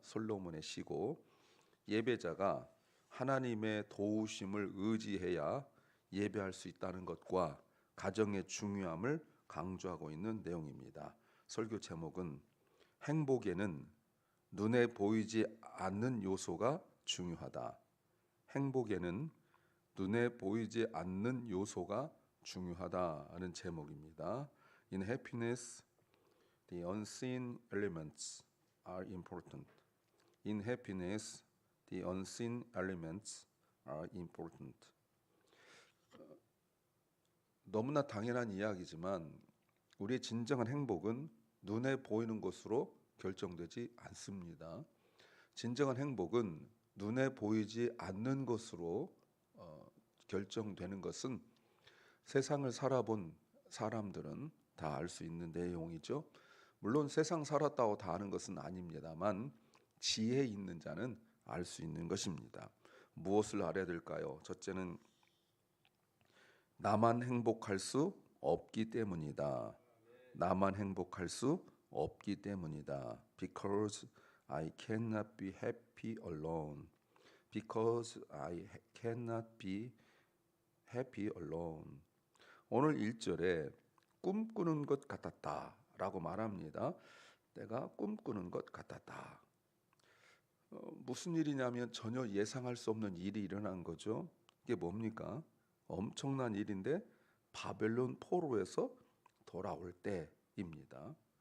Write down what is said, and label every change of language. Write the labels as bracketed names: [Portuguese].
[Korean] 솔로몬의 시고 예배자가 하나님의 도우심을 의지해야 예배할 수 있다는 것과 가정의 중요함을 강조하고 있는 내용입니다. 설교 제목은 행복에는 눈에 보이지 않는 요소가 중요하다. 행복에는 눈에 보이지 않는 요소가 중요하다는 제목입니다. [English] In happiness, the unseen elements are important. In happiness, the unseen elements are important. [Korean] 너무나 당연한 이야기지만 우리의 진정한 행복은 눈에 보이는 것으로 결정되지 않습니다. 진정한 행복은 눈에 보이지 않는 것으로 결정되는 것은 세상을 살아본 사람들은 다 알 수 있는 내용이죠. 물론 세상 살았다고 다 아는 것은 아닙니다만 지혜 있는 자는 알 수 있는 것입니다. 무엇을 알아야 될까요? 첫째는 나만 행복할 수 없기 때문이다. 나만 행복할 수 없기 때문이다. [English] Because I cannot be happy alone. Because I cannot be happy alone. [Korean] 오늘 1절에 꿈꾸는 것 같았다 라고 말합니다. 내가 꿈꾸는 것 같았다. 무슨 일이냐면 전혀 예상할 수 없는 일이 일어난 거죠. 이게 뭡니까? 엄청난 일인데 바벨론 포로에서 돌아올 때입니다.